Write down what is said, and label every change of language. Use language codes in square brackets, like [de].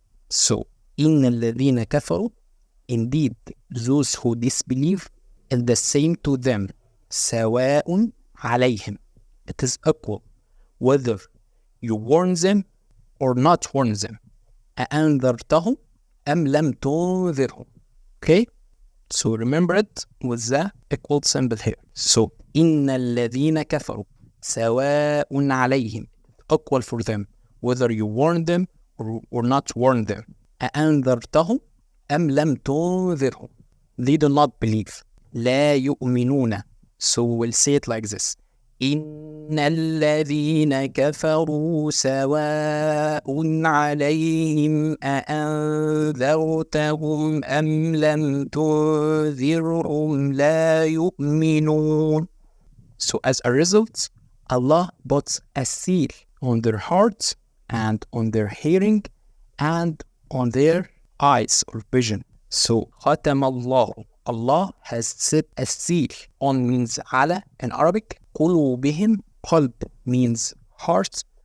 [en] So, [ar] إن الذين كفروا, [en] indeed, those who disbelieve, is the same to them. [ar] سواء عليهم. [en] It is equal, whether you warn them or not warn them. [ar] أأنذرتهم أم لم تنذرهم. Okay? [en] So remember it with the equal symbol here. [ar] So, إن الذين كفروا سواء عليهم. [en] Equal for them, whether you warn them or not warn them. [ar] أأنذرتهم أم لم تنذرهم. [en] They do not believe. [ar] لا يؤمنون. [en] So we'll say it like this. [ar] إن الذين كفروا سواء عليهم أأنذرتهم أم لم تنذرهم لا يؤمنون. [en] So as a result, Allah puts a seal on their hearts and on their hearing and on their eyes or vision. So [ar] ختم الله. [en] Allah has set a seal. On means على in Arabic. قلوبهم, قلب means heart.